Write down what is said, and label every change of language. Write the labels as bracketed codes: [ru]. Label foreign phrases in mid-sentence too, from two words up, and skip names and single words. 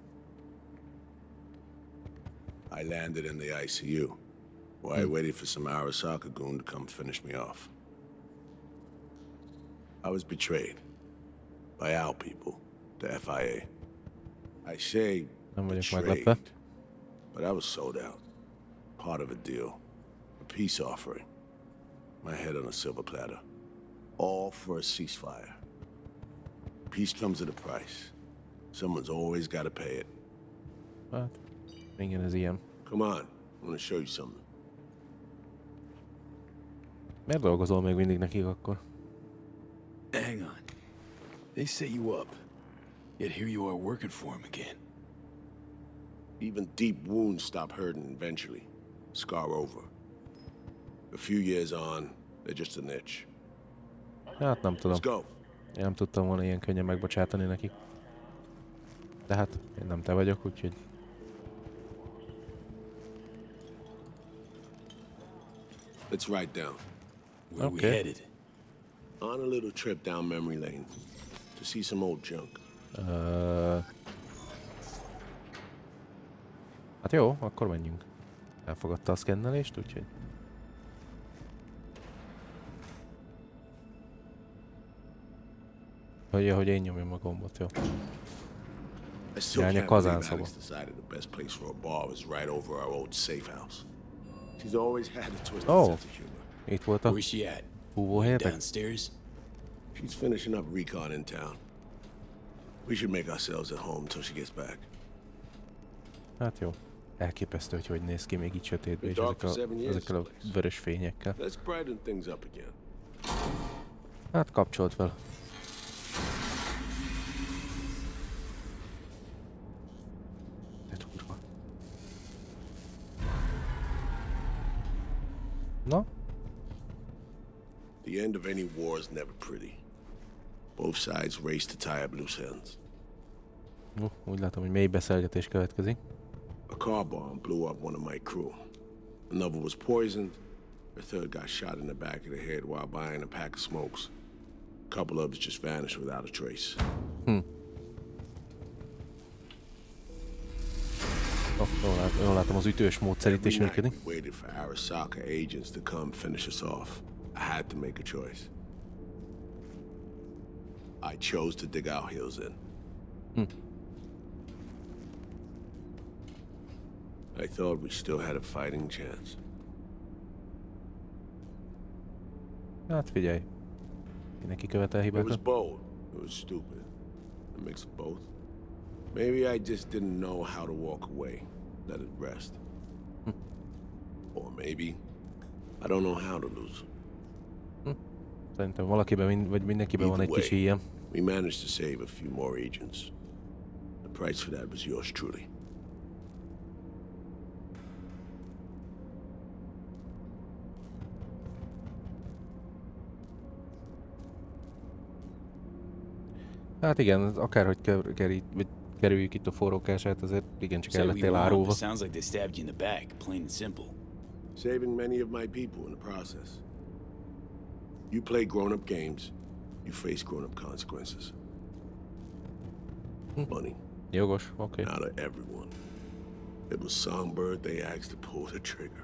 [en] I landed in the ICU, while I waited for some Arasaka goon to come finish me off. I was betrayed by our people, the FIA. I say [hu] Nem vagyok [en] betrayed, [hu] meglepve. [en] but I was sold out. Part of a deal. A peace offering. My head on a silver platter. All for a ceasefire. Peace comes at a price. Someone's always got to pay it. [hu] Hát, igen, ez ilyen. [en] Come on, I want to show you something. [hu] Miért dolgozol még mindig nekik akkor? [en] Hang on. They set you up. Yet here you are working for him again. Even deep wounds stop hurting eventually. Scar over. A few years on, they're just an itch. [hu] Hát nem tudom. [en] Let's go. [hu] Én nem tudtam volna ilyen könnyen megbocsátani nekik. De hát, én nem te vagyok, úgyhogy... [en] Let's write down. Where we Okay. headed? On a little trip down memory lane to see some old junk. [hu] Hát jó, akkor menjünk. Elfogadta a szkennelést, úgyhogy... Hogy én nyomjam a gombot, jó. [en] I still [hu] Irány a [en] can't believe [hu] kazánszoba. [en] Alex decided the best place for a bar was right over our old safe house. She's always had a twisted Oh. sense of humor. [hu] Itt volt a [en] Where's she at? [hu] búvóhelyetek? [en] Downstairs? She's finishing up recon in town. We should make ourselves at home till she gets back. [hu] Hát jó. Elképesztő, hogy néz ki még így sötétben, és [en] Dark for 7 years, [hu] ezekkel a [en] this place. [hu] vörös fényekkel. [en] Let's brighten things up again. [hu] Hát kapcsolt fel. De durva. Na? [en] The end of any war is never pretty. Both sides race to tie up loose ends. [hu] Úgy látom, hogy mély beszélgetés következik. [en] A car bomb blew up one of my crew. Another was poisoned. A third got shot in the back of the head while buying a pack of smokes. A couple others just vanished without a trace. [hu] Jól látom, az ütős módszer itt is [en] Every night [hu] működik. [en] we waited for Arasaka agents to come finish us off. I had to make a choice. I chose to dig our heels in. I thought we still had a fighting chance. [hu] Hát figyelj. Mindenki követel [en] It was [hu] hibákat. [en] bold. It was stupid. A mix of both. Maybe I just didn't know how to walk away. Let it rest. Or maybe I don't know how to lose. [hu] Szerintem valakiben, vagy mindenkiben van egy [en] Either [hu] kicsi [en] way, [hu] ilyen. [en] we managed to save a few more agents. The price for that was yours truly. [hu] Hát igen, akárhogy kerüljük itt a forrókását, azért igencsak el [en] Say we [hu] lettél [en] won, [hu] árulva. [en] but sounds like they stabbed you in the back, plain and simple. Saving many of my people in the process. You play grown-up games, you face grown-up consequences. Money. [hu] Jogos, oké. [en] Not of everyone. It was Songbird they asked to pull the trigger.